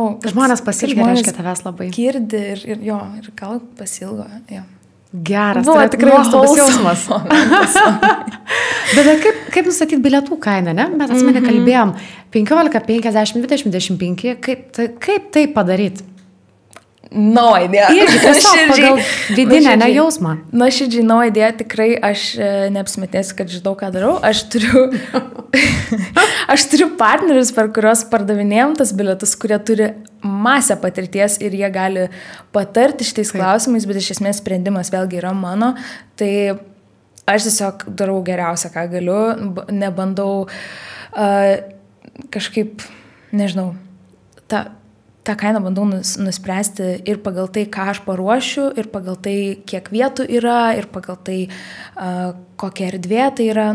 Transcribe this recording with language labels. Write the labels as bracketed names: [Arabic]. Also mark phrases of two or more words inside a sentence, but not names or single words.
[Lithuanian] Žmonės pasilgia, reiškia tavęs labai. Girdi ir gal pasilgo, jo. Geras, buvo tai tikrai nuostabus jausmas. Bet kaip nustatyti bilietų kainą, ne? Mes atsimeni kalbėjom 15, 50, 20, 25, kaip tai padaryti? [English] No idea. [Lithuanian] Irgi tiesiog pagal vidinę nejausmą. Nuoširdžiai, [English] no idea, [Lithuanian] tikrai aš neapsimetėsiu, kad žinau, ką darau. Aš turiu partnerius, per kurios pardavinėjom tas bilietus, kurie turi masę patirties ir jie gali patarti šitais klausimais, bet iš esmės sprendimas vėlgi yra mano. Tai aš tiesiog darau geriausią, ką galiu, nebandau kažkaip nežinau, tą kainą bandau nuspręsti ir pagal tai, ką aš paruošiu, ir pagal tai, kiek vietų yra, ir pagal tai, kokia erdvė tai yra.